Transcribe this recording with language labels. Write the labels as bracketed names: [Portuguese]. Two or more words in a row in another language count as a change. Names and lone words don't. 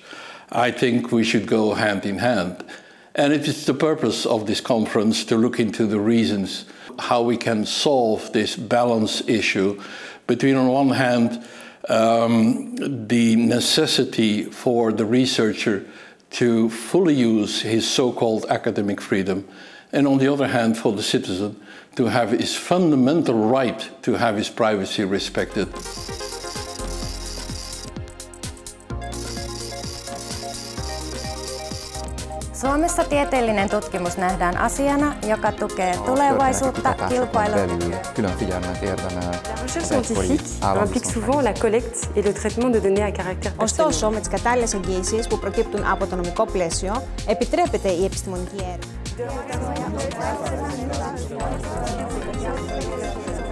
[English] I think we should go hand in hand. And it is the purpose of this conference to look into the reasons how we can solve this balance issue between, on one hand, the necessity for the researcher to fully use his so-called academic freedom, and on the other hand, for the citizen to have his fundamental right to have his privacy respected. [Finnish] Suomessa tieteellinen tutkimus nähdään asiana, joka tukee tulevaisuutta, kilpailua. [French] La recherche scientifique implique souvent la collecte et le traitement de données à caractère personnel. [Greek] Ωστόσο, με τις κατάλληλες εγγύησεις που προκύπτουν από το νομικό πλαίσιο, επιτρέπεται η επιστημονική έρευνα. [English] Thank you.